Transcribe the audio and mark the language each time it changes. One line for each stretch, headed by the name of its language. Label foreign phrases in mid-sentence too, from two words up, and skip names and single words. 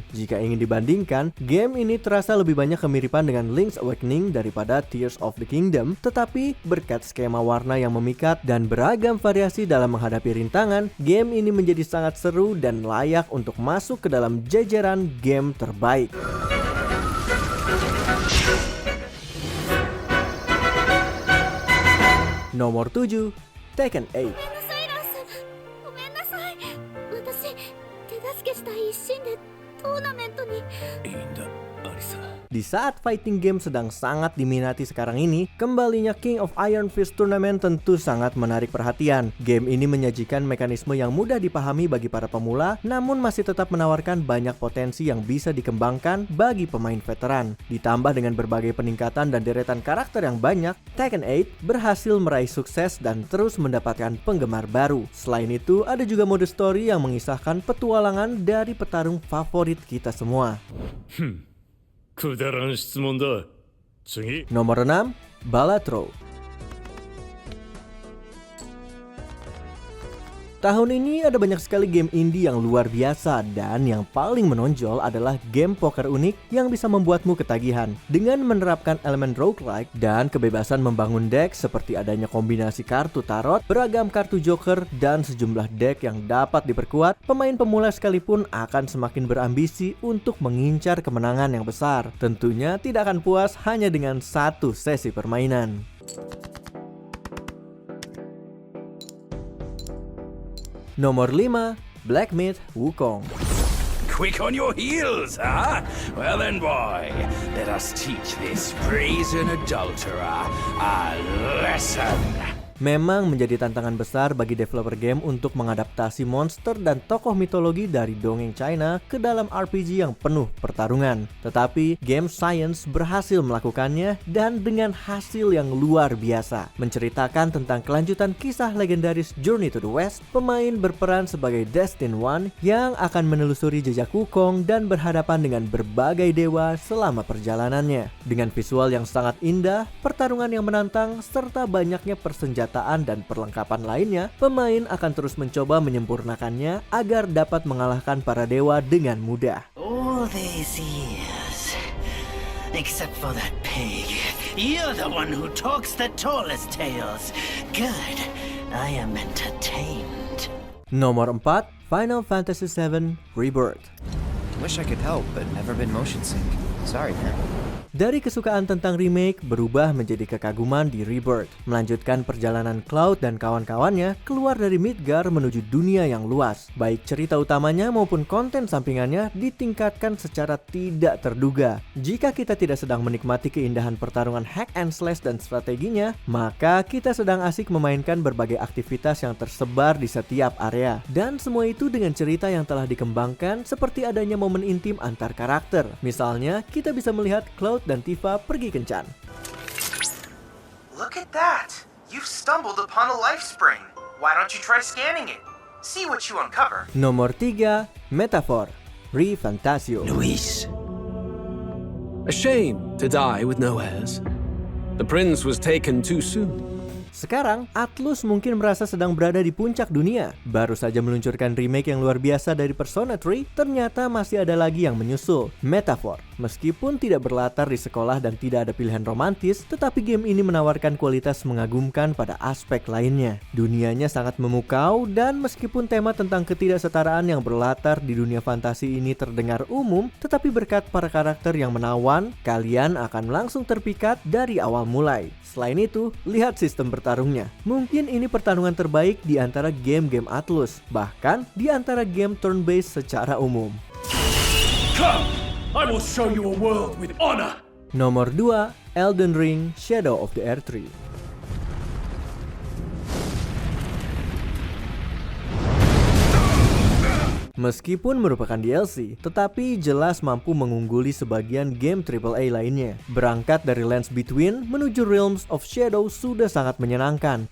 Indonesian: Jika ingin dibandingkan, game ini terasa lebih banyak kemiripan dengan Link's Awakening daripada Tears of the Kingdom, tetapi berkat skema warna yang memikat dan beragam variasi dalam menghadapi rintangan, game ini menjadi sangat seru dan layak untuk masuk ke dalam jajaran game terbaik. Nomor 7, Tekken 8.
Japanese: ごめんなさい。私、手助けしたい一心でトーナメントに。いいんだ、アリサ。
Indonesian: Di saat
English: fighting game
Indonesian: sedang sangat diminati sekarang ini, kembalinya King of Iron Fist Tournament tentu sangat menarik perhatian. Game ini menyajikan mekanisme yang mudah dipahami bagi para pemula, namun masih tetap menawarkan banyak potensi yang bisa dikembangkan bagi pemain veteran. Ditambah dengan berbagai peningkatan dan deretan karakter yang banyak, Tekken 8 berhasil meraih sukses dan terus mendapatkan penggemar baru. Selain itu, ada juga mode story yang mengisahkan petualangan dari petarung favorit kita semua.
Japanese: くだらん質問だ。次。
Indonesian: Nomor 6, Balatro. Tahun ini ada banyak sekali game indie yang luar biasa, dan yang paling menonjol adalah game poker unik yang bisa membuatmu ketagihan. Dengan menerapkan elemen roguelike dan kebebasan membangun deck seperti adanya kombinasi kartu tarot, beragam kartu joker, dan sejumlah deck yang dapat diperkuat, pemain pemula sekalipun akan semakin berambisi untuk mengincar kemenangan yang besar. Tentunya tidak akan puas hanya dengan satu sesi permainan. Nomor 5, Black Myth Wukong.
English: Quick on your heels, huh? Well then, boy, let us teach this brazen adulterer a lesson.
Indonesian: Memang menjadi tantangan besar bagi developer game untuk mengadaptasi monster dan tokoh mitologi dari dongeng China ke dalam RPG yang penuh pertarungan. Tetapi Game Science berhasil melakukannya dan dengan hasil yang luar biasa. Menceritakan tentang kelanjutan kisah legendaris Journey to the West, pemain berperan sebagai Destin One yang akan menelusuri jejak Wukong dan berhadapan dengan berbagai dewa selama perjalanannya. Dengan visual yang sangat indah, pertarungan yang menantang, serta banyaknya persenjataan persenjataan dan perlengkapan lainnya, pemain akan terus mencoba menyempurnakannya agar dapat mengalahkan para dewa dengan mudah.
English: All these years, except for that pig, you're the one who talks the tallest tales. Good, I am entertained.
Indonesian: Nomor 4, Final Fantasy VII Rebirth.
English: Wish I could help, but never been motion sync. Sorry, man.
Indonesian: Dari kesukaan tentang remake berubah menjadi kekaguman di Rebirth, melanjutkan perjalanan Cloud dan kawan-kawannya keluar dari Midgar menuju dunia yang luas. Baik cerita utamanya maupun konten sampingannya ditingkatkan secara tidak terduga. Jika kita tidak sedang menikmati keindahan pertarungan
English: hack and slash
Indonesian: dan strateginya, maka kita sedang asik memainkan berbagai aktivitas yang tersebar di setiap area. Dan semua itu dengan cerita yang telah dikembangkan seperti adanya momen intim antar karakter. Misalnya, kita bisa melihat Cloud dan Tifa pergi kencan.
English: Look at that! You've stumbled upon a life spring. Why don't you try scanning it? See what you uncover.
Indonesian: Nomor 3, Metaphor ReFantasio.
English: Luis. A shame to die with no heirs. The prince was taken too soon.
Indonesian: Sekarang, Atlus mungkin merasa sedang berada di puncak dunia. Baru saja meluncurkan remake yang luar biasa dari Persona 3, ternyata masih ada lagi yang menyusul, Metaphor. Meskipun tidak berlatar di sekolah dan tidak ada pilihan romantis, tetapi game ini menawarkan kualitas mengagumkan pada aspek lainnya. Dunianya sangat memukau, dan meskipun tema tentang ketidaksetaraan yang berlatar di dunia fantasi ini terdengar umum, tetapi berkat para karakter yang menawan, kalian akan langsung terpikat dari awal mulai. Selain itu, lihat sistem bertarungnya. Mungkin ini pertarungan terbaik di antara game-game Atlus, bahkan di antara game turn-based secara umum.
English: Come, I will show you a world with honor.
Indonesian: Nomor 2, Elden Ring Shadow of the Erdtree. Meskipun merupakan DLC, tetapi jelas mampu mengungguli sebagian game AAA lainnya. Berangkat dari Lands Between menuju Realms of Shadow sudah sangat menyenangkan.